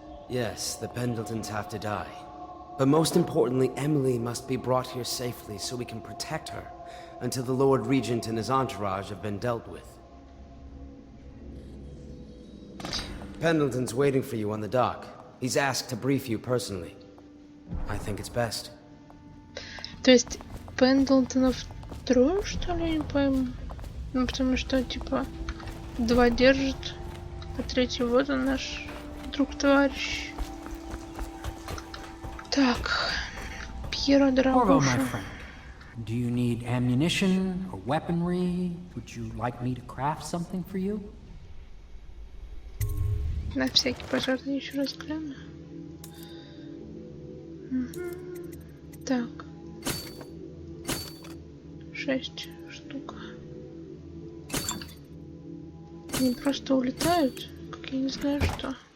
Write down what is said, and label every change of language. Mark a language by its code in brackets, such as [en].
[en] Yes, the Pendletons have to die. But most importantly, Emily must be brought here safely so we can protect her until the Lord Regent and his entourage have been dealt with. Pendleton's waiting for you on the dock. He's asked to brief you personally. I think it's best. [ru] То есть Пендлтонов трое, что ли, не пойму? Ну, потому что, типа, два держит, а третий вот он наш друг-товарищ. Так, Пьеро [en] Corvo, [ru] дорогуша. [en] my friend. Do you need ammunition or weaponry? Would you like me to craft something for you? [ru] На всякий пожарный еще раз гляну. Так. 6 штук. Они просто улетают, как я не знаю что.